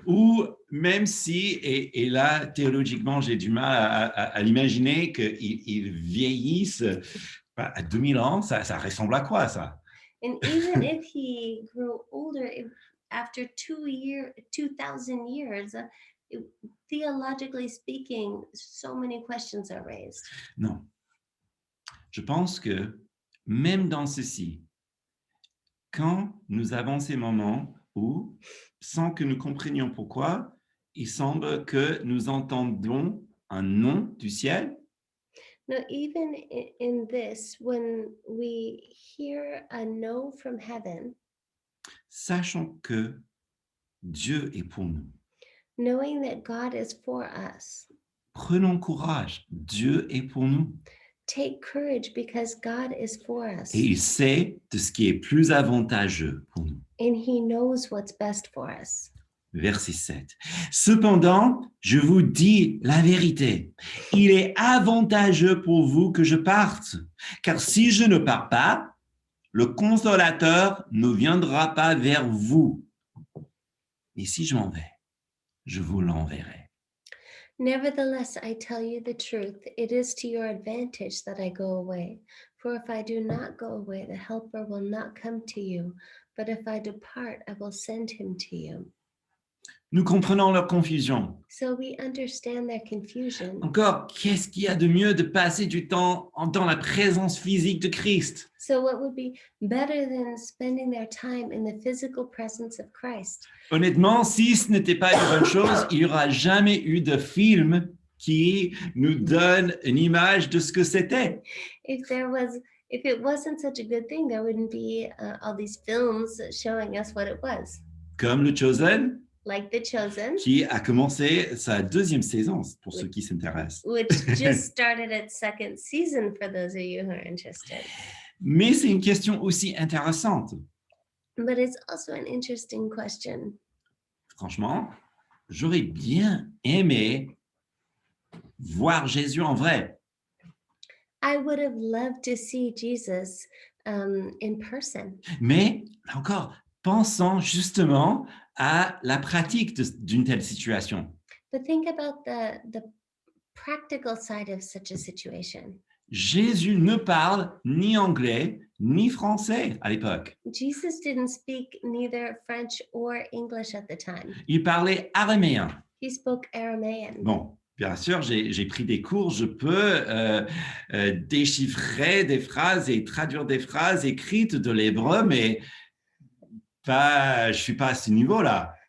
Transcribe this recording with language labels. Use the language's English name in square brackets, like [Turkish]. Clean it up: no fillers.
[French] Ou même si, et là, théologiquement, j'ai du mal à l'imaginer qu'il vieillisse à 2000 ans, ça ressemble à quoi, ça? [English] And even if he grew older, after 2,000 years, theologically speaking, so many questions are raised. [French] Non. Je pense que même dans ceci, quand nous avons ces moments où, sans que nous comprenions pourquoi, il semble que nous entendons un nom du ciel, [English] Now, even in this, when we hear a no from heaven, [French] sachant que Dieu est pour nous. [English] knowing that God is for us, [French] Prenons courage, Dieu est pour nous. [English] take courage because God is for us. [French] Et il sait de ce qui est plus avantageux pour nous. [English] And he knows what's best for us. [French] Verset 7. Cependant, je vous dis la vérité. Il est avantageux pour vous que je parte, car si je ne pars pas, le consolateur ne viendra pas vers vous. Et si je m'en vais, je vous l'enverrai. [English] Nevertheless, I tell you the truth. It is to your advantage that I go away. For if I do not go away, the Helper will not come to you. But if I depart, I will send him to you. [French] Nous comprenons leur confusion. [English] So we understand their confusion. [French] Encore, qu'est-ce qu'il y a de mieux de passer du temps dans la présence physique de Christ? [English] So what would be better than spending their time in the physical presence of Christ? [French] Honnêtement, si ce n'était pas une bonne chose, il n'y aura jamais eu de film qui nous donne une image de ce que c'était. [English] If it wasn't such a good thing, there wouldn't be all these films showing us what it was. [French] Comme le Chosen, [English] Like The Chosen, [French] qui a commencé sa deuxième saison, pour ceux qui s'intéressent. [English] which just started its second season for those of you who are interested. [French] Mais c'est une question aussi intéressante. [English] But it's also an interesting question. [French] Franchement, j'aurais bien aimé voir Jésus en vrai. [English] I would have loved to see Jesus in person. [French] Mais, là encore, pensons justement à la pratique d'une telle situation. [English] But think about the practical side of such a situation. [French] Jésus ne parle ni anglais ni français à l'époque. [English] Jesus didn't speak neither French or English at the time. [French] Il parlait araméen. [English] He spoke Aramean. [French] Bon, bien sûr, j'ai pris des cours, je peux déchiffrer des phrases et traduire des phrases écrites de l'hébreu, mais je ne suis pas à ce niveau-là.